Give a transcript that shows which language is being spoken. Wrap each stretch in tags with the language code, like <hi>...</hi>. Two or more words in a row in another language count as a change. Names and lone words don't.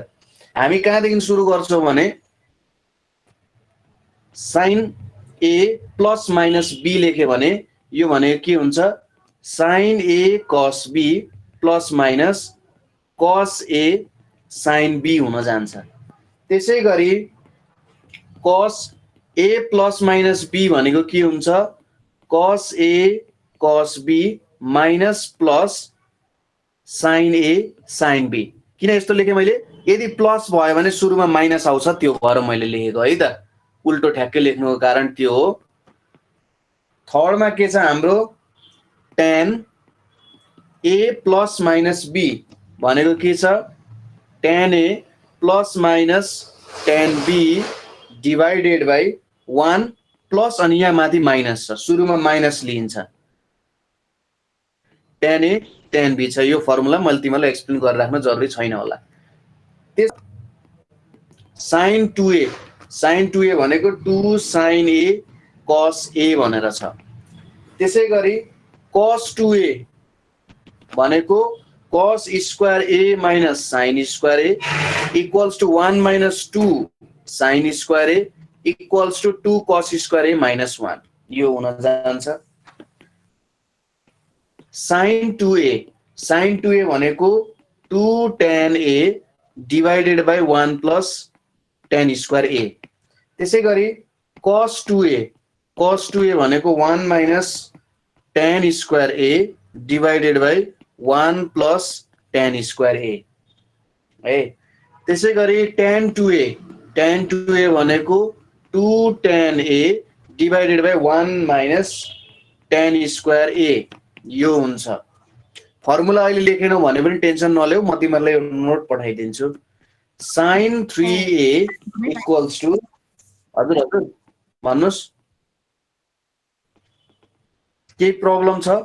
<ne>हामी कहाँदेखि सुरु गर्छौं भने</ne> <en>sin a plus minus b</en> <ne>लेख्यो भने यो भनेको के हुन्छ</ne> <en>sin a cos b plus minus cos a sin b</en> <ne>हुन जान्छ। त्यसैगरी</ne> <en>cos a plus minus b</en> <ne>भनेको के हुन्छ</ne> <en>cos a cos b minus plus sin a sin b.</en> <ne>किन यस्तो लेखे मैले, यदि प्लस भयो भने सुरुमा माइनस आउँछ, त्यो भएर मैले लेखेको है त। उल्टो ठ्याक्कै लेख्नुको कारण त्यो हो। थर्डमा के छ हाम्रो</ne> <en>tan a plus minus b</en> <ne>भनेको के छ</ne> <en>tan a plus minus tan b divided by 1 plus</en> <ne>अनि यहाँ माथि माइनस छ, सुरुमा माइनस लिइन्छ।</ne> <en>tan a tan b</en> <ne>छ। यो फर्मुला मैले तिमीलाई एक्सप्लेन गरेर राख्न जरुरी छैन होला। त्यस</ne> <en>sin 2a</en> <ne>भनेको</ne> <en>2 sin a cos a</en> <ne>भनेर छ। त्यसैगरी</ne> <en>cos 2a</en> <ne>भनेको</ne> <en>cos square a minus sin square a equals to 1 minus 2 sin square a equals to 2 cos square a minus 1,</en> <ne>यो हुन जान्छ।</ne> <en>sin 2a</en> <ne>भनेको</ne> <en>2 tan a divided by 1 plus tan square a.</en> <ne>त्यसैगरी</ne> <en>cos 2a</en> <ne>भनेको</ne> <en>1 minus tan square a divided by 1 plus tan square a</en> <ne>है। त्यसैगरी</ne> <en>tan 2a</en> <ne>भनेको</ne> <en>2 tan a divided by 1 minus tan square a,</en> <ne>यो हुन्छ। फर्मुला अहिले लेखेनौ भने पनि टेन्सन नलेऊ, म तिमीलाई नोट पठाइदिन्छु।</ne> <en>sin 3a equals to,</en> <ne>हजुर हजुर भन्नुस्, केही प्रब्लम छ?</ne>